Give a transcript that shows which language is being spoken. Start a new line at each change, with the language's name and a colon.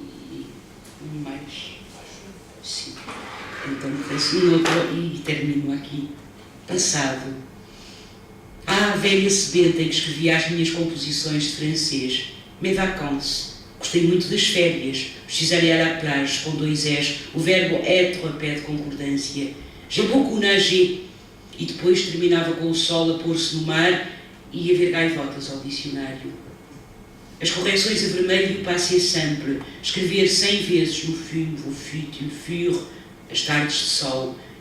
Portuguese: E mais. Sim. Então faço um outro e termino aqui. Passado. Ah, a velha sebenta em que escrevia as minhas composições de francês.
French: Mes vacances.
Portuguese: Gostei muito das férias.
French: Je suis allé à la plage
Portuguese: com 2 S. O verbo être pede concordância.
French: J'ai beaucoup nagé.
Portuguese: E depois terminava com o sol a pôr-se no mar e ia ver gaivotas ao dicionário. As correções a vermelho e o passé simple. Escrever 100 vezes
French: no fume, vos fûtes, il fure,
Portuguese: as tardes de sol.